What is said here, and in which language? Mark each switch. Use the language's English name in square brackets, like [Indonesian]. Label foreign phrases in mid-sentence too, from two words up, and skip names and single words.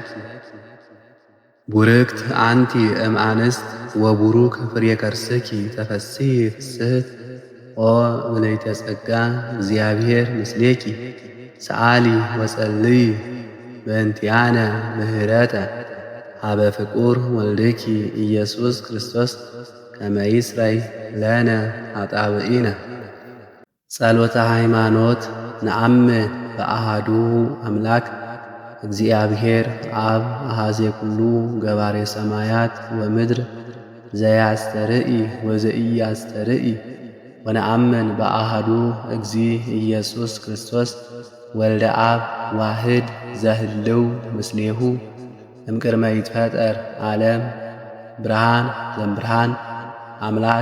[Geez] ቡርክት አንቲ እምአንስት ወቡሩክ ፍሬ ከርስኪ ተፈሥሒ ፍስሕት። ኦ ምልዕተ ጸጋ እግዚአብሔር ምስሌኪ ሰአሊ ወጸልዪ በእንቲአነ ምህረተ ሀበ ፍቁር ወልድኪ ኢየሱስ ክርስቶስ ከመ ይስረይ ለነ ኃጣውኢነ። ጸሎተ ሃይማኖት። ነአምን በአሐዱ አምላክ እግዚአብሔር አብ አሐዜ ኩሉ ገባሬ ሰማያት ወምድር ዘያስተርኢ ወዘኢያስተርኢ። ወነአምን በአሐዱ እግዚእ ኢየሱስ ክርስቶስ ወልደ አብ ዋህድ ዘህልው ምስሌሁ እምቅድመ ይትፈጠር ዓለም ብርሃን ዘእምብርሃን አምላክ